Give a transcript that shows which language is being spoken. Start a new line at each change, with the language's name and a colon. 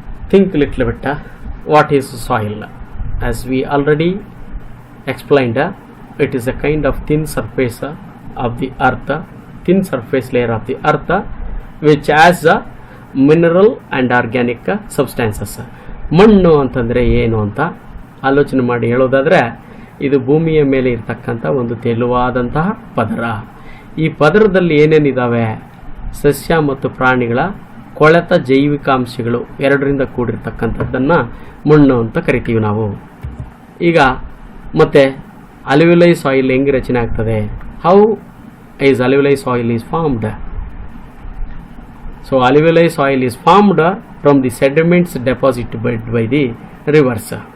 English: Think little bit what is soil. As we already explained, it is a kind of thin surface of the earth, thin surface layer of the earth which has mineral and organic substances.
Kannada: ಮಣ್ಣು ಅಂತಂದರೆ ಏನು ಅಂತ ಆಲೋಚನೆ ಮಾಡಿ ಹೇಳೋದಾದರೆ, ಇದು ಭೂಮಿಯ ಮೇಲೆ ಇರ್ತಕ್ಕಂಥ ಒಂದು ತೆಳುವಾದಂತಹ ಪದರ. ಈ ಪದರದಲ್ಲಿ ಏನೇನಿದ್ದಾವೆ? ಸಸ್ಯ ಮತ್ತು ಪ್ರಾಣಿಗಳ ಕೊಳೆತ ಜೈವಿಕಾಂಶಗಳು ಎರಡರಿಂದ ಕೂಡಿರ್ತಕ್ಕಂಥದ್ದನ್ನು ಮಣ್ಣು ಅಂತ ಕರಿತೀವಿ ನಾವು. ಈಗ ಮತ್ತೆ ಅಲ್ಯುವಿಯಲ್ ಸಾಯಿಲ್ ಹೆಂಗೆ ರಚನೆ ಆಗ್ತದೆ?
English: How is alluvial soil is formed? So alluvial soil is formed from the sediments deposited by the rivers.